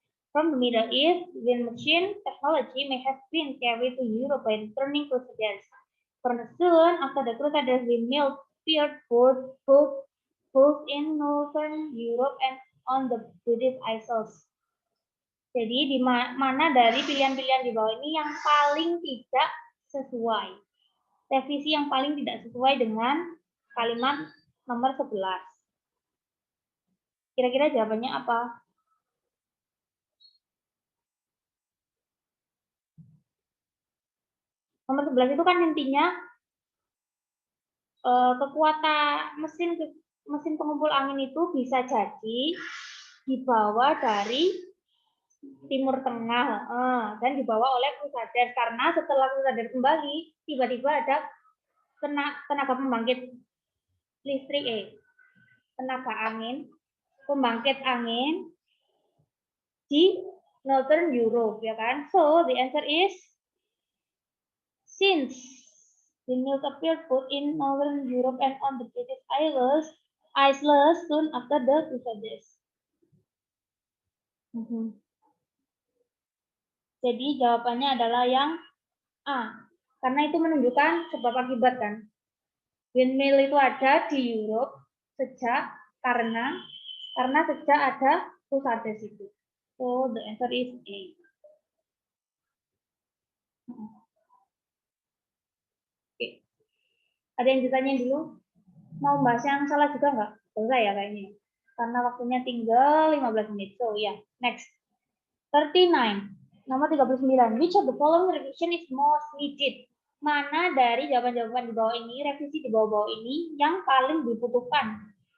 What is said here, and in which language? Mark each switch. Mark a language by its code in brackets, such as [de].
[en] From the Middle East, wind machine technology may have been carried to Europe by returning crusaders. From soon after the crusaders, windmills appeared both in northern Europe and on the British Isles. [id] Jadi di mana dari pilihan-pilihan di bawah ini yang paling tidak sesuai? Revisi yang paling tidak sesuai dengan kalimat nomor 11. Kira-kira jawabannya apa? Nomor 11 itu kan intinya kekuatan mesin pengumpul angin itu bisa jadi dibawa dari Timur Tengah dan dibawa oleh Crusader karena setelah Crusader kembali tiba-tiba ada tenaga pembangkit listrik tenaga angin pembangkit angin di Northern Europe ya kan. [en] So the answer is since the mills appeared both in Northern Europe and on the British Isles soon after the Crusaders. [id] Jadi jawabannya adalah yang A. Karena itu menunjukkan sebab akibat kan. Windmill itu ada di Europe karena sejak ada Crusaders itu. [en] So the answer is A. [id] Oke. Ada yang ditanya dulu? Mau bahas yang salah juga nggak? Enggak ya kayaknya. Karena waktunya tinggal 15 menit. [en] So ya, yeah. Next. 39. Nomor 39. Which of the following revision is most needed? [id] Mana dari jawaban-jawaban di bawah ini, revisi di bawah-bawah ini yang paling dibutuhkan?